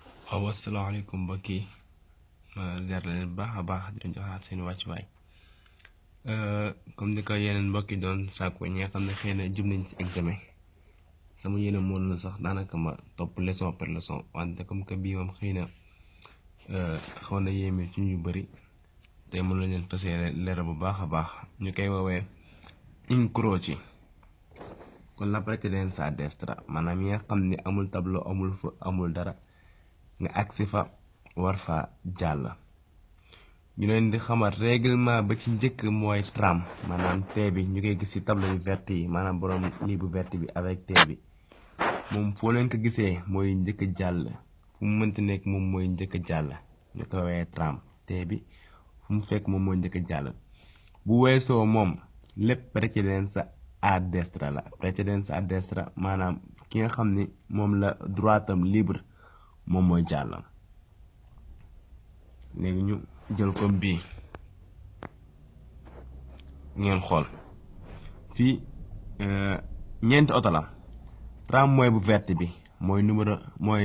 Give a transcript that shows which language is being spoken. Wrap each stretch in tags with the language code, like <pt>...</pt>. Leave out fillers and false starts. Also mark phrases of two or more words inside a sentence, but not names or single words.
<wo>waaw asalaamaaleykum mbokk yi ma ziar leen bu baax a baax di leen joxaat seen wàccuwaay comme ni ko yeneen mbokk yi doon sàkku ñi nga xam ne xëy na jub nañ ci examen sama yéene moom la sax daanaka ma topp</wo> <fr>leçon par</fr> <wo>leçon wante</wo> <fr>comme que</fr> <wo>bii moom xëy na xaw na yéeme ci ñu bëri te mën la leen fas yéene leeral bu baax a baax ñu koy woowee incroci kon</wo> <it>la precedenza a</it> <wo>destra maanaam yi nga xam ne amul tableau amul fa amul dara nga agsi fa war fa jàll ñu leen di xamal règlement ba ci njëkk mooy tram maanaam T bi ñu koy gis ci tableau yu vert yi maanaam borom lii bu vert bi avec T bi moom foo leen ko gisee mooy njëkk jàll fu mu mënti nekk moom mooy njëkk jàll ñu ko woowee tram T bi fu mu fekk moom mooy njëkk jàll bu weesoo moom lépp</wo> <it>precedenza a destra la precedenza a destra</it> <wo>maanaam ki nga xam ni moom la droitam libre moom mooy jàll léegi ñu jël comme bii ngeen xool fii ñeenti oto la tram mooy bu vert bi mooy numéro mooy</wo>